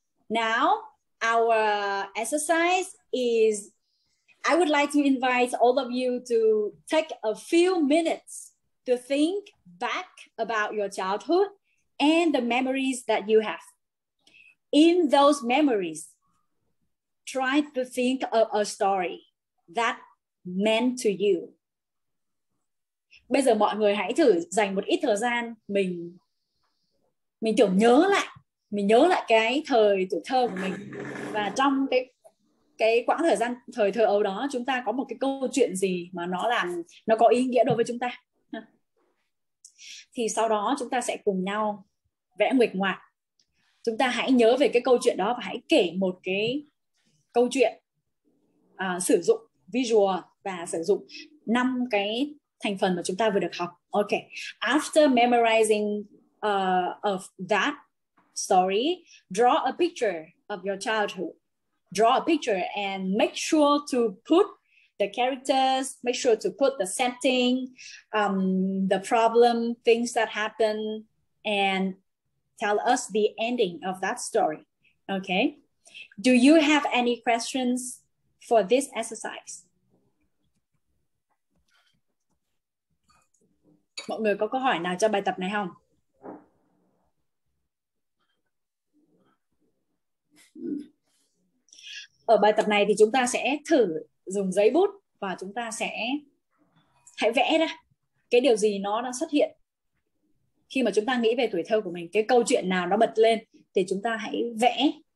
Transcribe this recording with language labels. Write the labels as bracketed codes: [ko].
[en] Now our exercise is, I would like to invite all of you to take a few minutes to think back about your childhood and the memories that you have. In those memories, try to think of a story that meant to you. [vi] Bây giờ mọi người hãy thử dành một ít thời gian mình tưởng nhớ lại cái thời tuổi thơ của mình, và trong cái quãng thời gian thời thơ ấu đó chúng ta có một cái câu chuyện gì mà nó có ý nghĩa đối với chúng ta. Thì sau đó chúng ta sẽ cùng nhau vẽ nguệch ngoạc. Chúng ta hãy nhớ về cái câu chuyện đó và hãy kể một cái câu chuyện sử dụng visual và sử dụng 5 cái thành phần mà chúng ta vừa được học. [en] Okay. After memorizing of that story, draw a picture of your childhood. Draw a picture and make sure to put the characters, make sure to put the setting, the problem, things that happen, and tell us the ending of that story. Okay. Do you have any questions for this exercise? [vi] Mọi người có câu hỏi nào cho bài tập này không? Ở bài tập này thì chúng ta sẽ thử dùng giấy bút và chúng ta sẽ hãy vẽ ra cái điều gì nó đang xuất hiện khi mà chúng ta nghĩ về tuổi thơ của mình, cái câu chuyện nào nó bật lên thì chúng ta hãy vẽ.